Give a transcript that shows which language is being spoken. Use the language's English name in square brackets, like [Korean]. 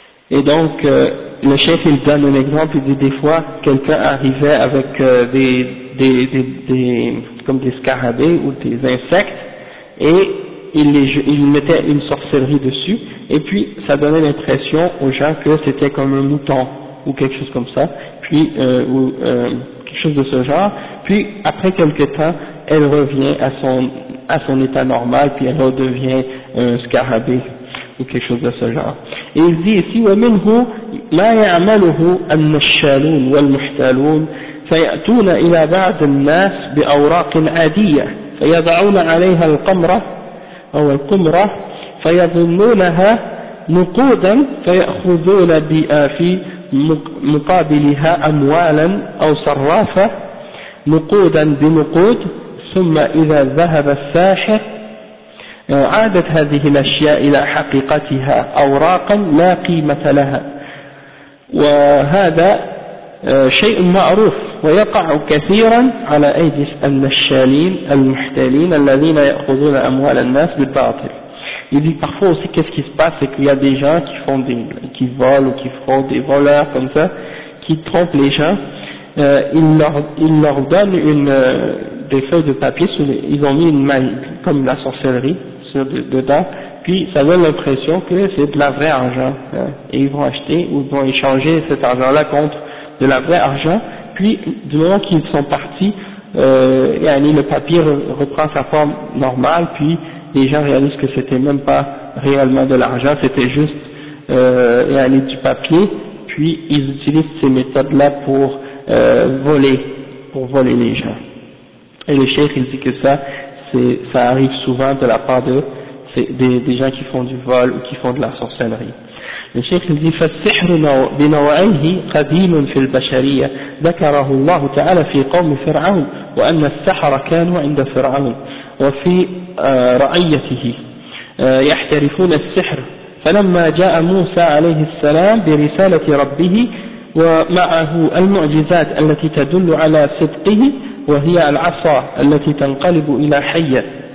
[French] Et donc le chef il donne un exemple, il dit des fois quelqu'un arrivait avec des scarabées ou des insectes et il mettait une sorcellerie dessus et puis ça donnait l'impression aux gens que c'était comme un mouton ou quelque chose comme ça puis quelque chose de ce genre. Puis après quelques temps, elle revient à son état normal, puis elle redevient un scarabée ou quelque chose de ce genre. Et il dit ici, [Arabic] ومنه ما يعمله النشالون والمحتالون فيأتون إلى بعض الناس بأوراق عادية فيضعون عليها القمرة أو القمرة فيظنونها نقودا فيأخذون بها في مقابلها أموالا أو صرافة نقودا بنقود ثم إذا ذهب الساحر عادت هذه الأشياء إلى حقيقتها أوراقا لا قيمة لها وهذا شيء معروف ويقع كثيرا على أيدي النشالين المحتالين الذين يأخذون أموال الناس بالباطل. [French] Il dit parfois aussi qu'est-ce qui se passe, c'est qu'il y a des gens qui font qui volent ou qui font des voleurs comme ça, qui trompent les gens. Ils leur donnent des feuilles de papier, ils ont mis une magie comme la sorcellerie dedans, puis ça donne l'impression que c'est de la vraie argent, hein, et ils vont acheter ou ils vont échanger cet argent-là contre de la vraie argent. Puis du moment qu'ils sont partis, le papier reprend sa forme normale, puis les gens réalisent que c'était même pas réellement de l'argent, c'était juste du papier, puis ils utilisent ces méthodes-là pour voler les gens. Et le cheikh, il dit que ça arrive souvent de la part des gens qui font du vol ou qui font de la sorcellerie. Le cheikh, il dit, [Arabic] فالسحر بنوعيه قديم في البشرية ذكره الله تعالى في قوم فرعون وأن السحر كانوا عند فرعون وفي رعيته يحترفون السحر فلما جاء موسى عليه السلام برسالة ربه ومعه المعجزات التي تدل على صدقه وهي العصا التي تنقلب إلى حية